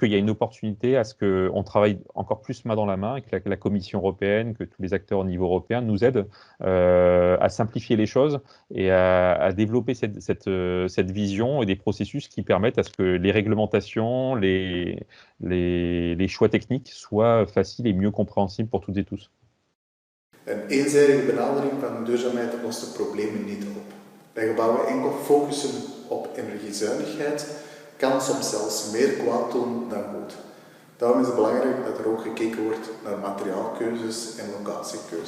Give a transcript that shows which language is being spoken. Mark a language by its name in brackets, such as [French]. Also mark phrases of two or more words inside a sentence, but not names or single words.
[French] qu'il y a une opportunité à ce qu'on travaille encore plus main dans la main et que la Commission européenne, que tous les acteurs au niveau européen nous aident à simplifier les choses et à développer cette vision et des processus qui permettent à ce que les réglementations, les choix techniques soient faciles et mieux compréhensibles pour toutes et tous. [Dutch] Een eenzijdige benadering van duurzaamheid lost de problemen niet op. Bij gebouwen enkel focussen op energiezuinigheid kan soms zelfs meer kwaad doen dan goed. Daarom is het belangrijk dat er ook gekeken wordt naar materiaalkeuzes en locatiekeuzes.